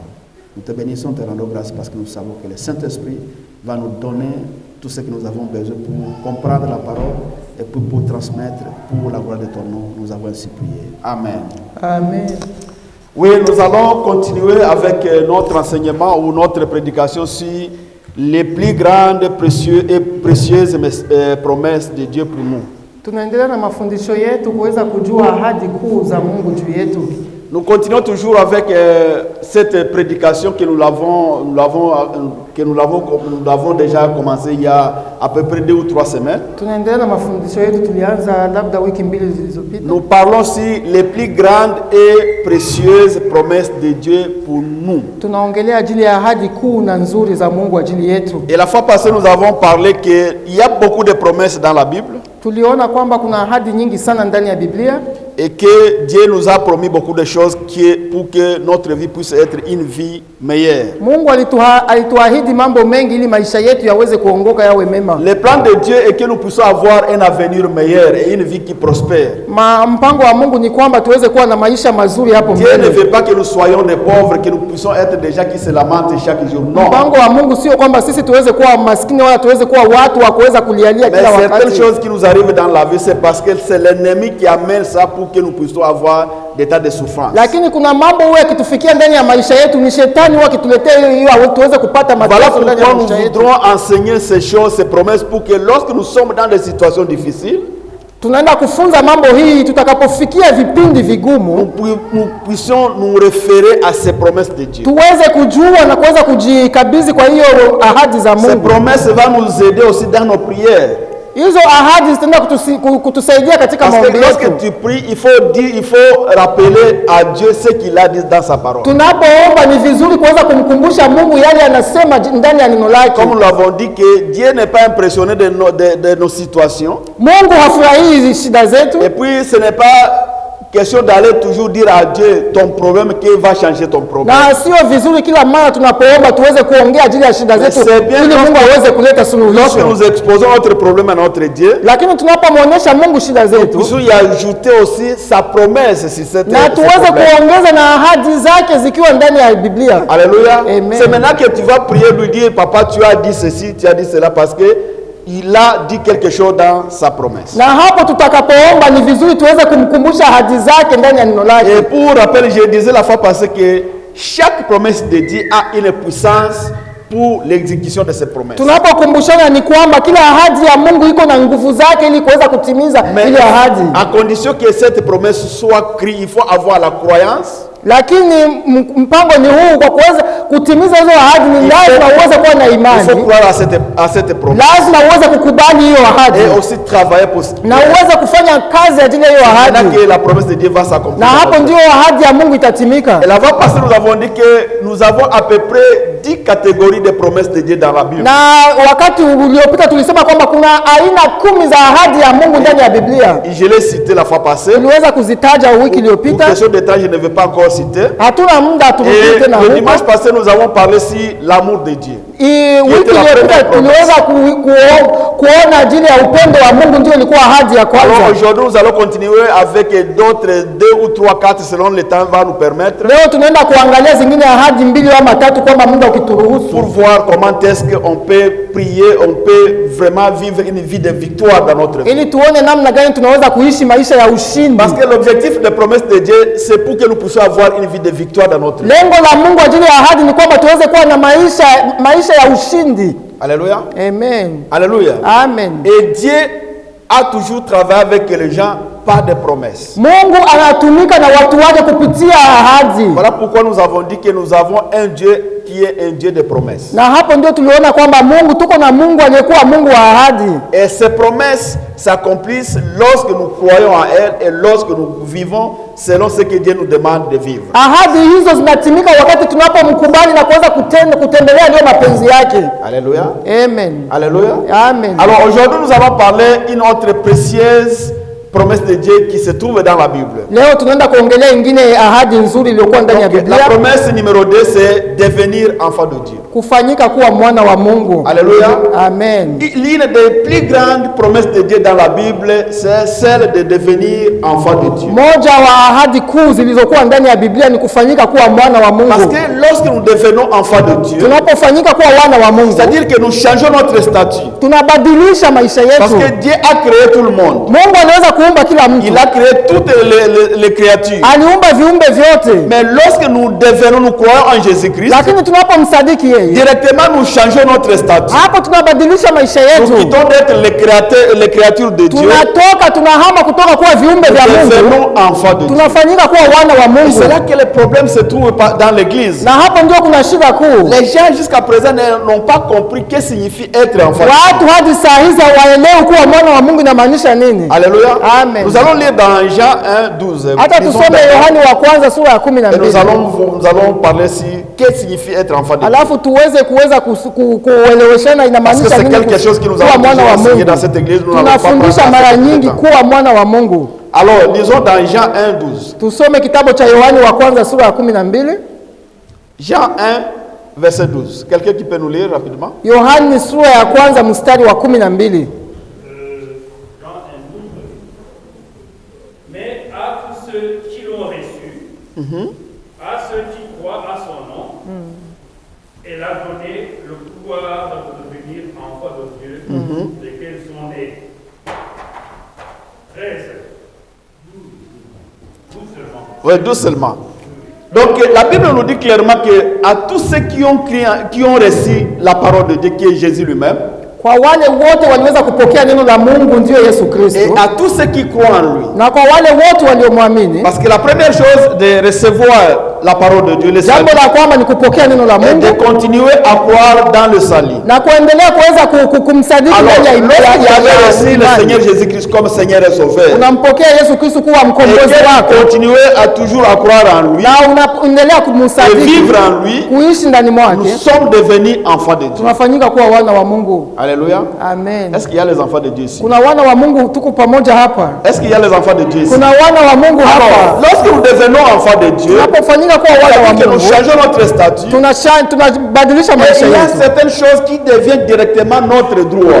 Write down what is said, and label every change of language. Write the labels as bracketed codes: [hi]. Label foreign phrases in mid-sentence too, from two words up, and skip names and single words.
[fr] Nous te bénissons, te rendons grâce parce que nous savons que le Saint-Esprit va nous donner tout ce que nous avons besoin pour comprendre la parole et pour transmettre pour la gloire de ton nom. Nous avons ainsi prié. Amen. Amen. Oui, nous allons continuer avec notre enseignement ou notre prédication sur les plus grandes précieuses promesses de Dieu pour nous. [sw] Tunaendelea na mafundisho yetu kuweza kujua ahadi kuu za Mungu juu yetu. [fr] Nous continuons toujours avec cette prédication que nous avons déjà commencé il y a à peu près 2 ou 3 semaines. [sw] Tunaendelea na mafundisho yetu tulianza labda wiki mbili zilizopita. [fr] Nous parlons sur les plus grandes et précieuses promesses de Dieu pour nous. [sw] Tunaongelea ajili ya ahadi kuu na nzuri za Mungu ajili yetu. [fr] Et la fois passée nous avons parlé que il y a beaucoup de promesses dans la Bible. [sw] Tuliona kwamba kuna ahadi nyingi sana ndani ya Biblia. [fr] Et que Dieu nous a promis beaucoup de choses pour que notre vie puisse être une vie meilleure. [sw] Mungu alituahidi mambo mengi ili maisha yetu yaweze kuongoka yawe mema. [fr] Le plan de Dieu est que nous puissions avoir un avenir meilleur et une vie qui prospère. [sw] Mpango wa Mungu ni kwamba tuweze kuwa na maisha mazuri hapo mbele. [fr] Dieu ne veut pas que nous soyons des pauvres, que nous puissions être des gens qui se lamentent chaque jour. Non. [sw] Mpango wa Mungu sio kwamba sisi tuweze kuwa maskini wala tuweze kuwa watu wa kuweza kulialia kila wakati. [fr] Mais certaines choses qui nous arrivent dans la vie, c'est parce que c'est l'ennemi qui amène ça pour que nous puissions avoir des tas de souffrances. [sw] Lakini kuna mambo huwa yakitufikia ndani ya maisha yetu, ni shetani huwa akituletea hiyo tuweze kupata mateso ndani ya maisha yetu. [fr] Nous voudrons enseigner ces choses, ces promesses pour que lorsque nous sommes dans des situations difficiles, [sw] tunaenda kufunza mambo hii tutakapofikia vipindi vigumu, [fr] nous puissions nous référer à ces promesses de Dieu. [sw] Tuweze kujua na kuweza kujikabidhi kwa hiyo ahadi za Mungu. [fr] Ces promesses vont nous aider aussi dans nos prières. [sw] Hizo ahadi zitaenda kutusaidia katika maombi yetu. [fr] Parce que lorsque tu pries, il faut rappeler à Dieu ce qu'il a dit dans sa parole. [sw] Tunapoomba ni vizuri kuweza kumkumbusha Mungu yale anasema ndani ya neno lake. [fr] Comme nous l'avons dit que Dieu n'est pas impressionné de nos situations. [sw] Mungu hafurahii shida zetu. [fr] Et puis ce n'est pas question d'aller toujours dire à Dieu ton problème qui va changer ton problème. [sw] Na sio vizuri kila mara tunapoomba tuweze kuongea ajili ya shida zetu ili Mungu aweze kuleta suluhisho. [fr] Lorsque nous exposons notre problème à notre Dieu, [sw] lakini tunapomwonyesha Mungu shida zetu, [fr] nous y ajouter aussi sa promesse sur cette [sw] na tuweze kuongeza na ahadi zake zikiwa ndani ya Biblia. [fr] Alléluia. Amen. C'est maintenant que tu vas prier, lui dire papa, tu as dit ceci, tu as dit cela parce que il a dit quelque chose dans sa promesse. [sw] Na hapo tutakapoomba ni vizuri tuweze kumkumbusha ahadi zake ndani ya neno lake. [fr] Et pour rappel, je disais la fois passée que chaque promesse de Dieu a une puissance pour l'exécution de ces promesses. [sw] Tunapokumbushana ni kwamba kila ahadi ya Mungu iko na nguvu zake ili kuweza kutimiza ile ahadi. [fr] À condition que cette promesse soit créée, il faut avoir la croyance. [sw] Lakini mpango ni huu, kwa kuweza kutimiza hizo ahadi ni lazima uweze kuwa na imani. [fr] Il faut croire à cette promesse. [sw] Lazima uweze kukubali hiyo ahadi. [fr] Et aussi travailler pour [sw] na uweze kufanya kazi ajili ya hiyo ahadi. [fr] Que la promesse de Dieu va s'accomplir. [sw] Na hapo ndio ahadi ya Mungu itatimika. [fr] Et la fois passée nous avons dit que nous avons à peu près 10 catégories de promesses de Dieu dans la Bible. [sw] Na wakati uliopita tulisema kwamba kuna aina 10 za ahadi ya Mungu ndani ya Biblia. [fr] Je l'ai cité la fois passée. [sw] Tuliweza kuzitaja wiki iliyopita. [fr] Pour question de temps, je ne vais pas encore citer. [sw] Hatuna muda turudie tena huko. [fr] Le dimanche passé nous avons parlé sur l'amour de Dieu. [sw] Wiki iliyopita tuliweza kuona ajili ya upendo wa Mungu ndio ilikuwa ahadi ya kwanza. [fr] Alors aujourd'hui nous allons continuer avec d'autres 2 ou 3 4 selon le temps va nous permettre. [sw] Leo tunaenda kuangalia zingine ahadi 2 au 3 kwamba muda ukituruhusu. [fr] Pour voir comment est-ce qu'on peut prier, on peut vraiment vivre une vie de victoire dans notre vie. [sw] Ili tuone namna gani tunaweza kuishi maisha ya ushindi. [fr] Parce que l'objectif des promesses de Dieu c'est pour que nous puissions avoir une vie de victoire dans notre vie. [sw] Lengo la Mungu ajili ya ahadi ni kwamba tuweze kuwa na maisha ya ushindi. [fr] Alléluia. Amen. Alléluia. Amen. Et Dieu a toujours travaillé avec les gens par des promesses. [sw] Mungu anatumika na watu wake kupitia ahadi. [fr] Voilà pourquoi nous avons dit que nous avons un Dieu qui est un Dieu de promesses. [sw] Na hapo ndio tuliona kwamba Mungu tuko na Mungu aliyekuwa Mungu wa ahadi. [fr] Et ces promesses s'accomplissent lorsque nous croyons en elle et lorsque nous vivons selon ce que Dieu nous demande de vivre. [sw] Ahadi hizo zinatimika wakati tunapomkubali na kuanza kutembelea ndio mapenzi yake. [fr] Alléluia. Amen. Alléluia. Amen. Alors aujourd'hui nous allons parler une autre précieuse promesse de Dieu qui se trouve dans la Bible. [sw] Leo tunaenda kuongelea ingine ahadi nzuri iliyokuwa ndani ya Biblia. [fr] La promesse numéro 2 c'est devenir enfant de Dieu. [sw] Kufanyika kuwa mwana wa Mungu. [fr] Alléluia. Amen. L'une des plus grandes promesses de Dieu dans la Bible c'est celle de devenir enfant de Dieu. [sw] Moja wa ahadi kuu zilizokuwa ndani ya Biblia ni kufanyika kuwa mwana wa Mungu. [fr] Parce que lorsque nous devenons enfants de Dieu, [sw] tunapofanyika kuwa wana wa Mungu, [fr] c'est-à-dire que nous changeons notre statut. [sw] Tunabadilisha maisha yetu. [fr] Parce que Dieu a créé tout le monde. [sw] Mungu anaweza kuumba kila mtu. [fr] Il a créé toutes les créatures. [sw] Aliumba viumbe vyote. [fr] Mais lorsque nous devenons, nous croyons en Jésus-Christ, [sw] lakini tunapomsadiki yeye, [fr] directement nous changeons notre statut. [sw] Hapo tunabadilisha maisha yetu. [fr] Nous quittons d'être les créatures de Dieu. [sw] Tunahama kutoka kuwa viumbe vya Mungu. [fr] Devenons enfants de Dieu. [sw] Tunafanyika kuwa wana wa Mungu. [fr] C'est là que le problème se trouve dans l'église. [sw] Na hapo ndio kuna shida kuu. [fr] Les gens jusqu'à présent n'ont pas compris ce que signifie être enfant. [sw] Watu hadi saa hizi hawaelewi kuwa mwana wa Mungu inamaanisha nini. [fr] Alléluia. Amen. Nous allons lire dans Jean 1:12. [sw] Hata tusome Yohani wa kwanza sura ya 12. [fr] Nous allons parler si qu'est-ce que signifie être enfant de Dieu. [sw] Alafu tuweze kueleweshana inamaanisha nini. [fr] C'est quelque chose qui nous a [sw] mwana wa Mungu [fr] dans cette église. [sw] Tunafundisha mara nyingi kuwa mwana wa Mungu. [fr] Alors, lisons dans Jean 1:12. [sw] Tusome kitabu cha Yohani wa kwanza sura ya 12. [fr] Jean 1 verset 12. Quelqu'un qui peut nous lire rapidement? [sw] Yohani sura ya kwanza mstari wa 12. [fr] Mais à tous ceux qui l'ont reçu, à ceux qui croient à son nom, elle a donné le pouvoir de devenir enfants de Dieu, lesquels sont nés. 13, 12 seulement. Oui, 12 seulement. Donc la Bible nous dit clairement que à tous ceux qui ont reçu la parole de Dieu, qui est Jésus lui-même, [sw] kwa wale wote waliweza kupokea neno la Mungu ndio Yesu Kristo, [fr] et à tous ceux qui croient en lui, [sw] na kwa wale wote waliomwamini. [fr] Parce que la première chose de recevoir la parole de Dieu, le salut, [sw] jambo la kwamba ni kupokea neno la [fr] et [sw] Mungu [fr] de continuer à croire dans le salut. [sw] na kuendelea kuweza kumsadiki [fr] Alors, lorsqu'il avait reçu le Seigneur Jésus-Christ comme Seigneur et Sauveur, [sw] unampokea Yesu Kristo kuwa mkombozi wako, [fr] et continuer à toujours à croire en lui, [sw] na unaendelea [fr] et [sw] kumsadiki, [fr] vivre en lui, [sw] kuishi ndani [fr] nous [sw] mwake, [fr] sommes devenus enfants de Dieu. [sw] tunafanyika kuwa wana wa Mungu. [fr] Alléluia. Amen. Est-ce qu'il y a les enfants de Dieu ici? [sw] Kuna wana wa Mungu tuko pamoja hapa. [fr] Est-ce qu'il y a les enfants de Dieu ici? [sw] Kuna wana wa Mungu hapa. [fr] Alors, lorsque nous devenons enfants de Dieu, [sw] Tunapofanyika kuwa wana wa [fr] que nous [sw] Mungu, [fr] changeons notre statut, [sw] tunabadilisha [fr] et [sw] maisha [fr] il y a [sw] yetu. [fr] certaines choses qui deviennent directement notre droit.